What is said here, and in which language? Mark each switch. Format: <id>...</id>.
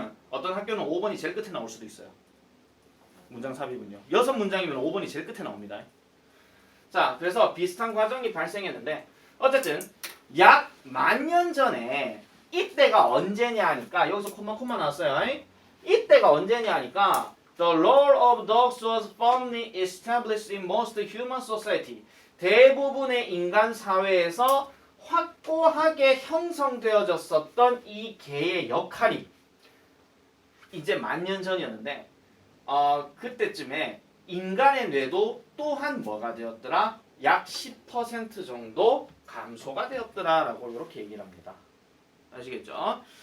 <ko>어떤 학교는 5번이 제일 끝에 나올 수도 있어요. 문장 삽입은요. 6문장이면 5번이 제일 끝에 나옵니다. 자, 그래서 비슷한 과정이 발생했는데 어쨌든 약 10,000년 전에 이때가 언제냐 하니까 여기서 콤마 나왔어요. 이때가 언제냐 하니까</ko> <en>The role of dogs was firmly established in most human society.</en> <ko>대부분의 인간 사회에서 확고하게 형성되어졌었던 이 개의 역할이 이제 10,000년 전이었는데 그때쯤에 인간의 뇌도 또한 뭐가 되었더라? 약 10% 정도 감소가 되었더라라고 이렇게 얘기를 합니다. 아시겠죠?</ko>